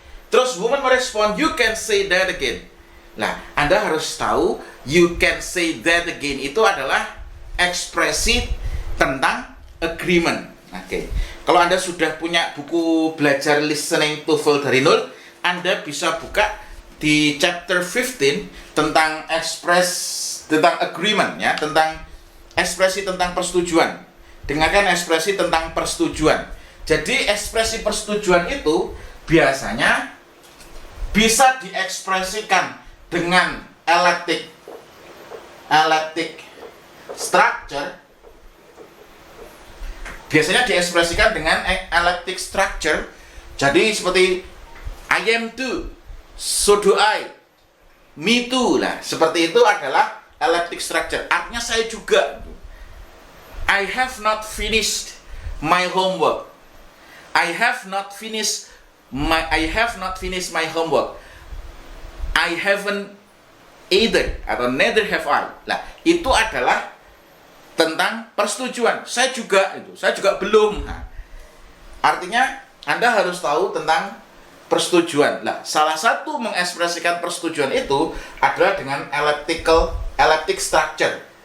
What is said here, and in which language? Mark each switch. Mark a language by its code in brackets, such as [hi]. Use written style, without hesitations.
[id] Terus woman merespon, [en] you can say that again. [id] Nah, Anda harus tahu [en] you can say that again [id] itu adalah ekspresi tentang agreement. Oke. Kalau Anda sudah punya buku belajar listening TOEFL dari nol, Anda bisa buka di chapter 15 tentang tentang agreement ya, tentang ekspresi tentang persetujuan. Dengarkan ekspresi tentang persetujuan. Jadi ekspresi persetujuan itu biasanya bisa diekspresikan dengan elliptic structure. Biasanya diekspresikan dengan elliptic structure. Jadi seperti [en] I am too, so do I, me too [id] lah. Seperti itu adalah elliptic structure. Artinya saya juga. [en] I have not finished my homework. I have not finished my homework. I haven't either [id] atau [en] neither have I. [id] Lah, itu adalah tentang persetujuan. Saya juga belum. Nah, artinya Anda harus tahu tentang persetujuan. Lah, salah satu mengekspresikan persetujuan itu adalah dengan elliptic structure.